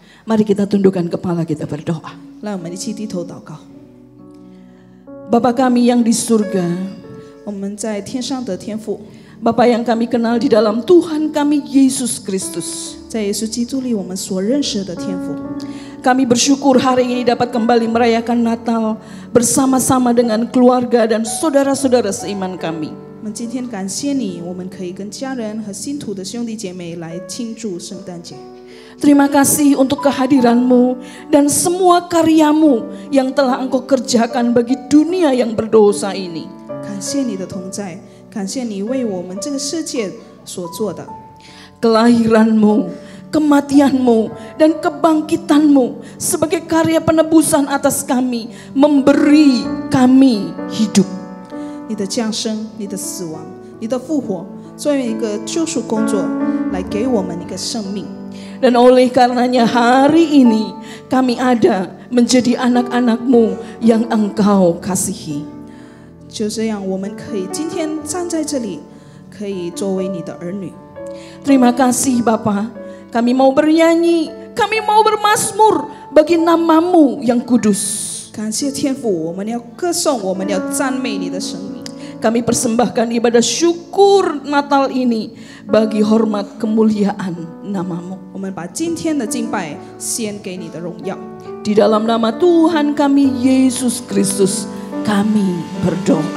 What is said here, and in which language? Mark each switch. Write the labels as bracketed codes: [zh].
[id] Mari kita tundukkan kepala, kita berdoa. [zh] 让我们一起低头祷告。 [id] Bapa kami yang di surga, [zh] 我们在天上的天父， [id] Bapa yang kami kenal di dalam Tuhan kami Yesus Kristus. [zh] 在耶稣基督里我们所认识的天父， [id] Kami bersyukur hari ini dapat kembali merayakan Natal bersama-sama dengan keluarga dan saudara-saudara seiman kami. [zh] 我们今天感谢你，我们可以跟家人和信徒的兄弟姐妹来庆祝圣诞节。 [id] Terima kasih untuk kehadiran-Mu dan semua karya-Mu yang telah Engkau kerjakan bagi dunia yang berdosa ini. [zh] 感谢你的同在，感谢你为我们这个世界所做的。 [id] Kelahiran-Mu, kematian-Mu, dan kebangkitan-Mu sebagai karya penebusan atas kami, memberi kami hidup. [zh] 你的降生、你的死亡、你的复活，作为一个救赎工作，来给我们一个生命。 [id] Dan oleh karenanya hari ini kami ada menjadi anak-anak-Mu yang Engkau kasihi. [zh] 就这样，我们可以今天站在这里，可以作为你的儿女。 [id] Terima kasih Bapa, kami mau bernyanyi, kami mau bermazmur bagi nama-Mu yang kudus. [zh] 感谢天父，我们要歌颂，我们要赞美你的生命。 [id] Kami persembahkan ibadah syukur Natal ini bagi hormat kemuliaan nama-Mu. [zh] 我们把今天的敬拜献给你的荣耀。 [id] Di dalam nama Tuhan kami Yesus Kristus kami berdoa.